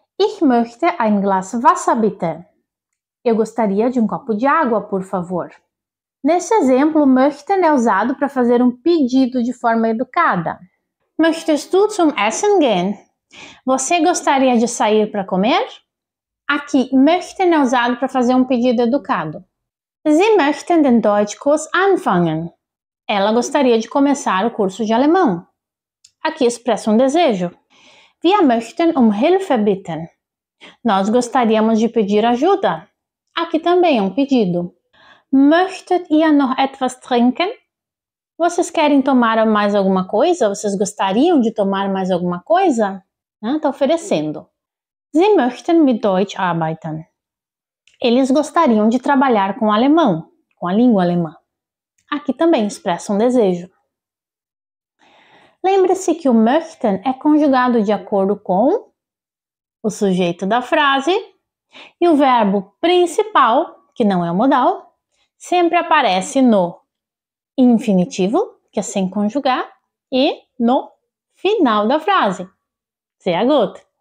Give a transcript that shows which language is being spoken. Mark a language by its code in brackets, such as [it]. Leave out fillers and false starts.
[de] Ich möchte ein Glas Wasser bitte. [pt] Eu gostaria de um copo de água, por favor. Nesse exemplo, möchten é usado para fazer um pedido de forma educada. [de] Möchtest du zum Essen gehen? [pt] Você gostaria de sair para comer? Aqui, möchten é usado para fazer um pedido educado. [de] Sie möchten den Deutschkurs anfangen. [pt] Ela gostaria de começar o curso de alemão. Aqui expressa um desejo. [de] Wir möchten um Hilfe bitten. [pt] Nós gostaríamos de pedir ajuda. Aqui também é um pedido. [de] Möchtet ihr noch etwas trinken? [pt] Vocês querem tomar mais alguma coisa? Vocês gostariam de tomar mais alguma coisa? Está oferecendo. [de] Sie möchten mit Deutsch arbeiten. [pt] Eles gostariam de trabalhar com alemão, com a língua alemã. Aqui também expressa um desejo. Lembre-se que o möchten é conjugado de acordo com o sujeito da frase e o verbo principal, que não é o modal, sempre aparece no infinitivo, que é sem conjugar, e no final da frase. [de] Sehr gut.